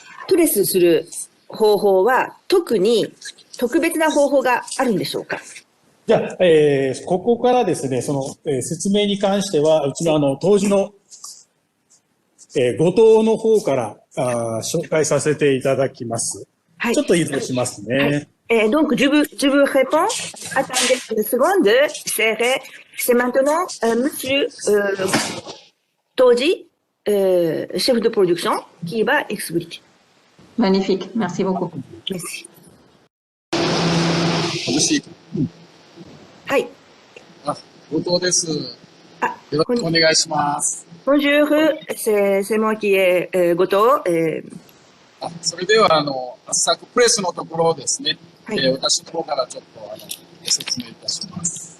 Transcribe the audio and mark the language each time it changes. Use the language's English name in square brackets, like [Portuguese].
[Japanese] プレスする方法は特別な方法があるんでしょうか？じゃあ、ここからですね、説明に関しては、うちの杜氏の、後藤の方から紹介させていただきます。はい。ちょっと移動しますね。 [French] Donc, je vous réponds. Attendez une seconde. C'est maintenant Monsieur Toji, chef de production, qui va expliquer. Magnifique, merci beaucoup. Merci. [Japanese] もし、はい。後藤です。あ、よろしくお願いします。 [French] Bonjour, c'est moi qui est Goto. [Japanese] それでは、サクプレスのところをですね、はい。私の方からちょっとご説明いたします。